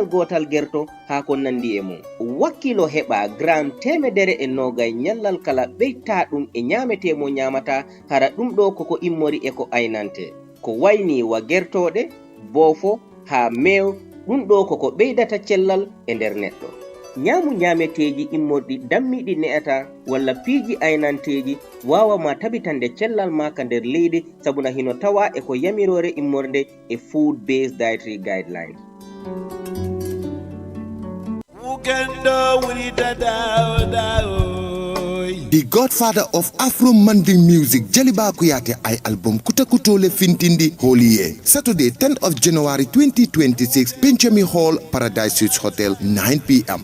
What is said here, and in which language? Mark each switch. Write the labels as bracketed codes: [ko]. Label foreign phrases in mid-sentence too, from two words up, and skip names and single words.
[ff] gotal gerto ha ko nandi e mum wakkilo heɓa gram 120 nyallal kala ɓeyta ɗum e nyamete mo nyamata hara ɗum ɗo koko immori e ko aynante ko wayni wa gertoɗe boofo ha mew ɗum ɗo koko ɓeydata cellal e nder neɗɗo nyamu nyameteji immorɗi dammiɗi ne'ata walla piiji aynanteji wawama tabitande cellal maka nder leydi sabuna hino tawa e ko yamirore immorde e [en] food based dietary guidelines. Uganda [ff] wuri dada [en] The godfather of Afro Manding music, Jaliba Kuyate ay album Kutakutole Fintindi Holy Saturday, 10th of January 2026, Benjamin Hall, Paradise Suites Hotel, 9 p.m.